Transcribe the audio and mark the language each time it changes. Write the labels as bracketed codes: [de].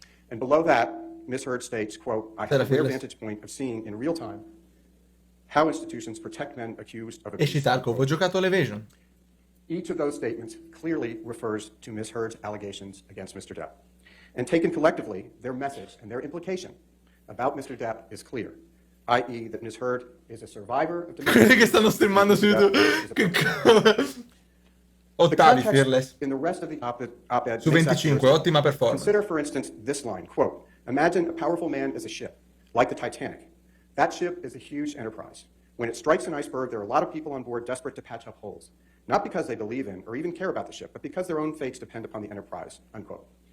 [en] And below that, Ms. Heard states, quote, I have a clear vantage point of seeing in real time how institutions protect men accused of abuse. [it] Ho giocato all'evasion. [en] Each of those statements clearly refers to Ms. Heard's allegations against Mr. Depp. And taken collectively, their message and their implication about Mr. Depp is clear, i.e. that Ms. Heard is a survivor of domestic [it] che stanno streamando su YouTube. Ottavi, Fearless. [en] In the rest of the op-ed, [it] su 25, ottima performance. [en] Consider, for instance, this line, quote, imagine a powerful man is a ship, like the Titanic. That ship is a huge enterprise. When it strikes an iceberg, there are a lot of people on board desperate to patch up holes, not because they believe in or even care about the ship, but because their own fates depend upon the enterprise, unquote.